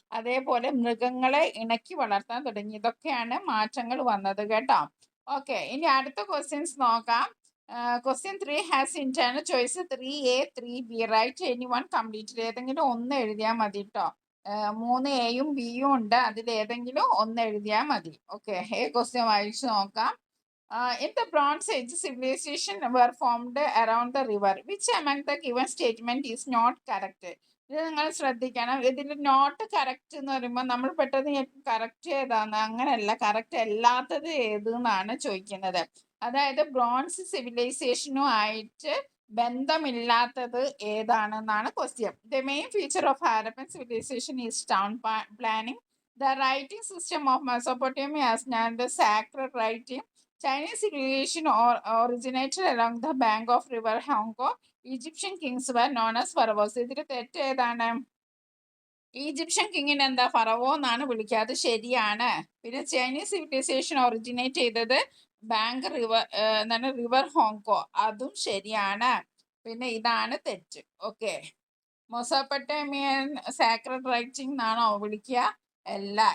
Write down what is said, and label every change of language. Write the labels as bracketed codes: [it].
[ml] അതേപോലെ മൃഗങ്ങളെ ഇണക്കി വളർത്താൻ തുടങ്ങി. ഇതൊക്കെയാണ് മാറ്റങ്ങൾ വന്നത് കേട്ടോ. ഓക്കെ. ഇനി അടുത്ത ക്വസ്റ്റ്യൻസ് നോക്കാം. [en] Question 3 has internal choice 3A 3B. Write any one complete. [ml] ഏതെങ്കിലും ഒന്ന് എഴുതിയാൽ മതി കേട്ടോ. 3Aയും Bയും ഉണ്ട്, അതിൽ ഏതെങ്കിലും ഒന്ന് എഴുതിയാൽ മതി. ഓക്കെ. ക്വസ്റ്റ്യൻ വായിച്ചു നോക്കാം. [en] In the Bronze Age, civilization were formed around the river. Which among the given statement is not correct? [ml] ഇത് നിങ്ങൾ ശ്രദ്ധിക്കണം. ഇതിൽ നോട്ട് കറക്റ്റ് എന്ന് പറയുമ്പോൾ നമ്മൾ പെട്ടെന്ന് കറക്റ്റ് ഏതാന്ന്, അങ്ങനെയല്ല, കറക്റ്റ് അല്ലാത്തത് ഏത് എന്നാണ് ചോദിക്കുന്നത്. അതായത് ബ്രോൺസ് സിവിലൈസേഷനും ആയിട്ട് ബന്ധമില്ലാത്തത് ഏതാണെന്നാണ് question. [en] The main feature of Harappan civilization is town planning. The writing system of Mesopotamia as known as sacred writing. Chinese civilization originated along the bank of river Hongo. Egyptian kings were known as pharaohs. [ml] ഇതിൽ തെറ്റ് ഏതാണ്? Egyptian കിങ്ങിന് എന്താ ഫറവോ എന്നാണ് വിളിക്കുക, അത് ശരിയാണ്. പിന്നെ ചൈനീസ് സിവിലൈസേഷൻ ഒറിജിനേറ്റ് ചെയ്തത് ബാങ്ക് റിവർ എന്താണ് റിവർ ഹോങ്കോ, അതും ശരിയാണ്. പിന്നെ ഇതാണ് തെറ്റ്. ഓക്കെ. മെസോപ്പൊട്ടേമിയൻ സാക്രഡ് റൈറ്റിംഗ് എന്നാണോ വിളിക്കുക? അല്ല.